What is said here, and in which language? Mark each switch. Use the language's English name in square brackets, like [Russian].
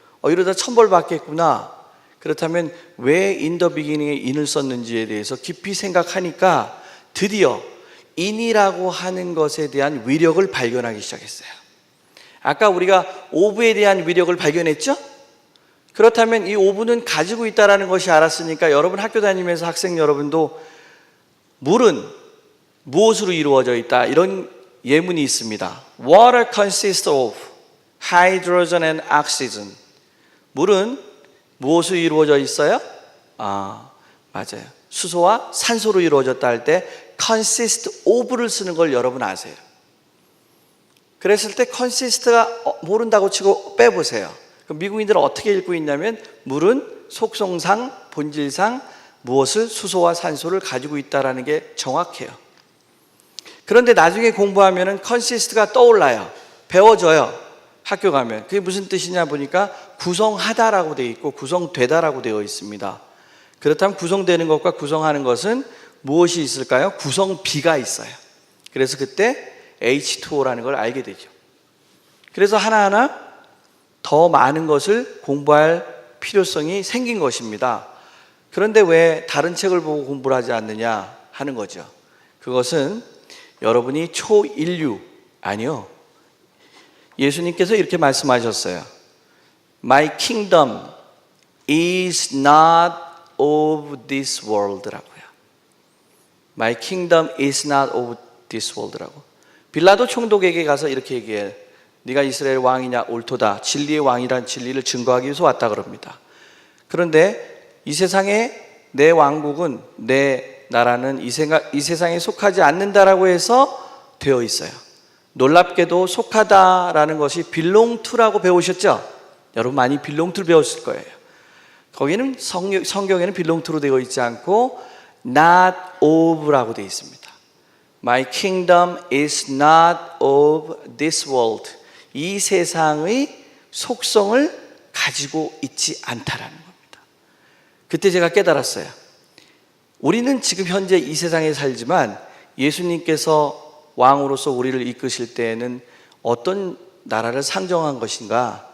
[Korean] 이러다 천벌 받겠구나. 그렇다면 왜 [English] in the beginning [Korean] 에 in을 썼는지에 대해서 깊이 생각하니까 드디어 in이라고 하는 것에 대한 위력을 발견하기 시작했어요. 아까 우리가 of에 대한 위력을 발견했죠? 그렇다면 이 of는 가지고 있다는 것이 알았으니까 여러분 학교 다니면서 학생 여러분도 물은 무엇으로 이루어져 있다 이런 예문이 있습니다. [English] Water consists of hydrogen and oxygen. [Korean] 물은 무엇으로 이루어져 있어요? 맞아요. 수소와 산소로 이루어졌다 할 때 consist of를 쓰는 걸 여러분 아세요? 그랬을 때 consist가 모른다고 치고 빼보세요. 그럼 미국인들은 어떻게 읽고 있냐면 물은 속성상, 본질상 무엇을 수소와 산소를 가지고 있다는 게 정확해요. 그런데 나중에 공부하면 consist가 떠올라요. 배워져요. 학교 가면. 그게 무슨 뜻이냐 보니까 구성하다라고 되어 있고 구성되다라고 되어 있습니다. 그렇다면 구성되는 것과 구성하는 것은 무엇이 있을까요? 구성비가 있어요. 그래서 그때 H2O라는 걸 알게 되죠. 그래서 하나하나 더 많은 것을 공부할 필요성이 생긴 것입니다. 그런데 왜 다른 책을 보고 공부를 하지 않느냐 하는 거죠. 그것은 여러분이 초인류, 아니요. 예수님께서 이렇게 말씀하셨어요. [English] My kingdom is not of this world라고요. My kingdom is not of this world라고. [Korean] 빌라도 총독에게 가서 이렇게 얘기해. 네가 이스라엘 왕이냐? 옳도다. 진리의 왕이란 진리를 증거하기 위해서 왔다 그럽니다. 그런데 이 세상에 내 왕국은, 내 나라는 이 세상에 속하지 않는다라고 해서 되어 있어요. 놀랍게도 속하다라는 것이 belong to라고 배우셨죠? 여러분 많이 belong to를 배웠을 거예요. 거기는 성경에는 belong to로 되어 있지 않고 not of라고 되어 있습니다. [English] My kingdom is not of this world. [Korean] 이 세상의 속성을 가지고 있지 않다라는 겁니다. 그때 제가 깨달았어요. 우리는 지금 현재 이 세상에 살지만 예수님께서 왕으로서 우리를 이끄실 때에는 어떤 나라를 상정한 것인가?